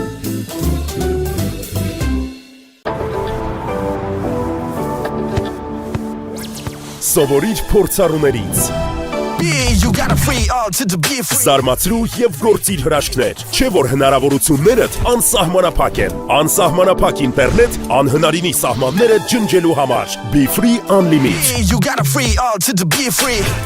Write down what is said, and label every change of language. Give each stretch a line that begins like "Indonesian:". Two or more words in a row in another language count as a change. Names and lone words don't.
Armenian: Սովորիր փորձառուներից։ Զարմացրու եւ գործիր հրաշքներ։ Չէ որ հնարավորություններդ անսահմանափակ են։ Անսահմանափակ ինտերնետ անհնարինի սահմանները ջնջելու համար։
English: Be free unlimited։ You gotta free all to be free.